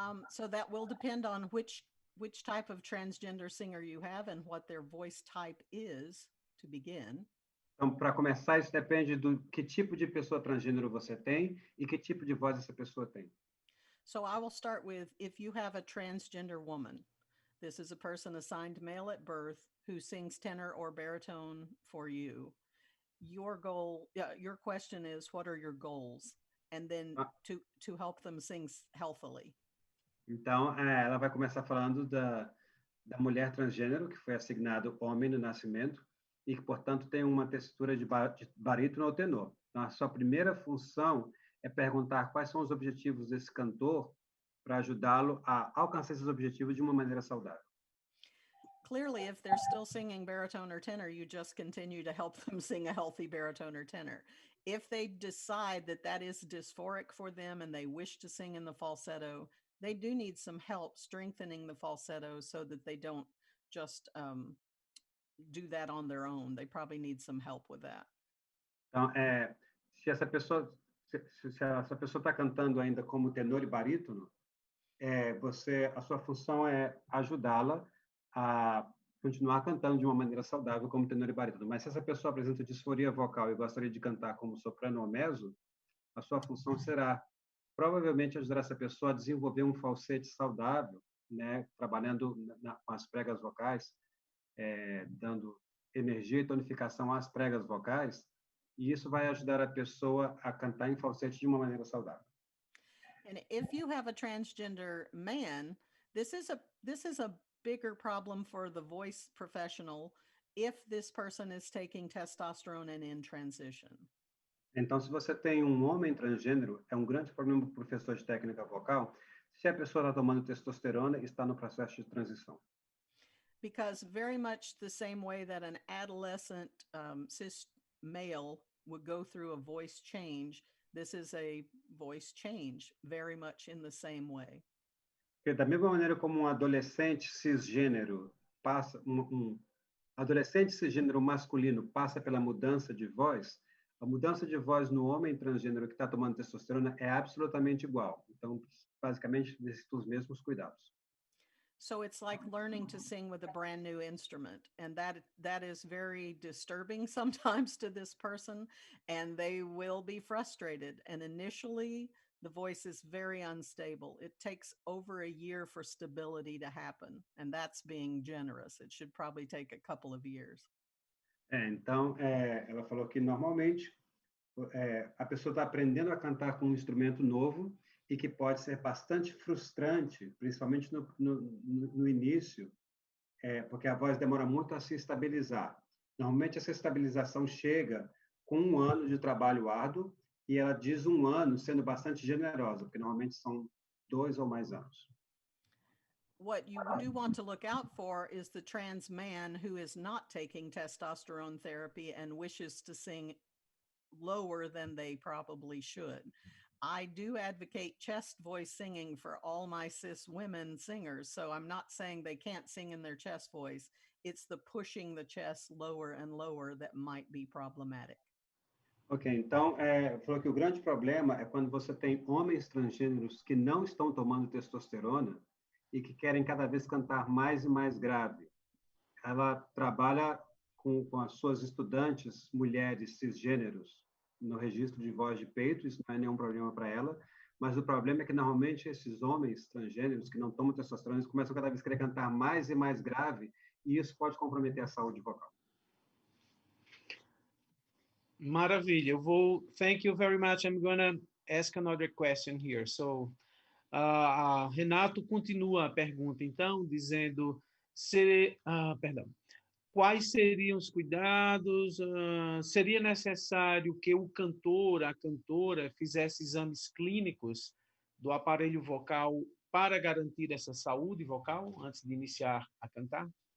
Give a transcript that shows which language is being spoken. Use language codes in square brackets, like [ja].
[en] So that will depend on which type of transgender singer you have and what their voice type is to begin. [pt] Então, para começar, isso depende do que tipo de pessoa transgênero você tem e que tipo de voz essa pessoa tem. [en] So I will start with, if you have a transgender woman, this is a person assigned male at birth who sings tenor or baritone for you. Your question is, what are your goals? And then to help them sing healthily. [pt] Então, ela vai começar falando da mulher transgênero que foi assignado homem no nascimento e que, portanto, tem uma textura de barítono ou tenor. Então, a sua primeira função é perguntar quais são os objetivos desse cantor para ajudá-lo a alcançar esses objetivos de uma maneira saudável. [en] Clearly, if they're still singing baritone or tenor, you just continue to help them sing a healthy baritone or tenor. If they decide that that is dysphoric for them and they wish to sing in the falsetto, they do need some help strengthening the falsetto so that they don't just do that on their own. They probably need some help with that. [pt] Então, se essa pessoa está cantando ainda como tenor e barítono, a sua função é ajudá-la a continuar cantando de uma maneira saudável como tenor e barítono. Mas se essa pessoa apresenta disforia vocal e gostaria de cantar como soprano ou mezzo, a sua função será provavelmente ajudar essa pessoa a desenvolver um falsete saudável, né, trabalhando com as pregas vocais, dando energia e tonificação às pregas vocais, e isso vai ajudar a pessoa a cantar em falsete de uma maneira saudável. [en] And if you have a transgender man, this is a bigger problem for the voice professional if this person is taking testosterone and in transition. [pt] Então, se você tem um homem transgênero, é um grande problema para o professor de técnica vocal se a pessoa está tomando testosterona e está no processo de transição. [en] Because very much the same way that an adolescent cis male would go through a voice change, this is a voice change, very much in the same way. [pt] Porque da mesma maneira como um adolescente cisgênero passa, adolescente cisgênero masculino passa pela mudança de voz, a mudança de voz no homem transgênero que está tomando testosterona é absolutamente igual. Então, basicamente, necessita os mesmos cuidados. [en] So it's like learning to sing with a brand new instrument, and that is very disturbing sometimes to this person, and they will be frustrated. And initially, the voice is very unstable. It takes over a year for stability to happen, and that's being generous. It should probably take a couple of years. [pt] Então, ela falou que normalmente a pessoa está aprendendo a cantar com um instrumento novo e que pode ser bastante frustrante, principalmente no início, porque a voz demora muito a se estabilizar. Normalmente, essa estabilização chega com 1 ano de trabalho árduo e ela diz 1 ano sendo bastante generosa, porque normalmente são 2 ou mais anos. [en] What you do want to look out for is the trans man who is not taking testosterone therapy and wishes to sing lower than they probably should. I do advocate chest voice singing for all my cis women singers, so I'm not saying they can't sing in their chest voice. It's the pushing the chest lower and lower that might be problematic. [pt] Ok, então, falou que o grande problema é quando você tem homens transgêneros que não estão tomando testosterona e que querem cada vez cantar mais e mais grave. Ela trabalha com as suas estudantes, mulheres cisgêneros, no registro de voz de peito, isso não é nenhum problema para ela, mas o problema é que, normalmente, esses homens transgêneros que não tomam testosterona, eles começam cada vez a querer cantar mais e mais grave, e isso pode comprometer a saúde vocal. Maravilha. [en] Thank you very much. I'm going to ask another question here. [pt] So, Renato continua a pergunta, então, dizendo, perdão, quais seriam os cuidados? Seria necessário que o cantor, a cantora, fizesse exames clínicos do aparelho vocal para garantir essa saúde vocal antes de iniciar a cantar?